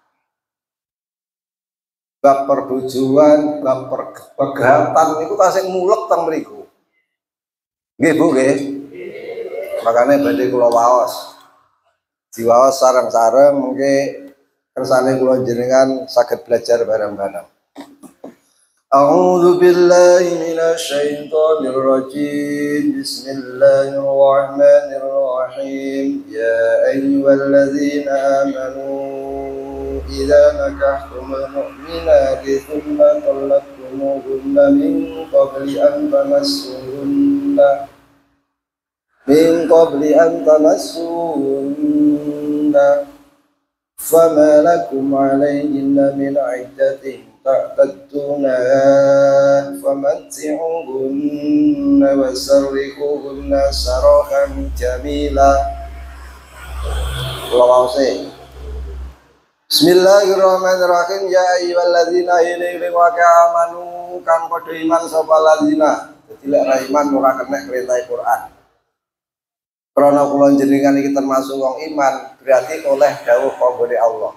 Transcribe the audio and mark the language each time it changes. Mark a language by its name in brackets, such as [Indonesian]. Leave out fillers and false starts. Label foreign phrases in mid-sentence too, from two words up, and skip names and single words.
[Javanese] Bab perbujuan, bab pegatan niku tasih mulek teng mriku. Nggih Bu nggih. Makane badhe kula waos. Diwaos sareng-sareng mengke kersane kula jenengan saged belajar bareng-bareng. [Arabic] أعوذ بالله من الشيطان الرجيم. بسم الله الرحمن الرحيم. يا أيها الذين آمنوا إذا نكحتم المؤمنات ثم طلقتموهن من قبل أن تمسوهن فما لكم عليهن من عدة تعتدونها فمتعوهن وسرحوهن سراحا جميلا. بسم الله الرحمن الرحيم. يا أيها الذين آمنوا [Javanese] kang padha iman sapa ladzina. Dadi lek ra iman ora kena perintah Quran. Karena kula jenengan iki termasuk wong iman, berarti oleh dawuh panggone Allah.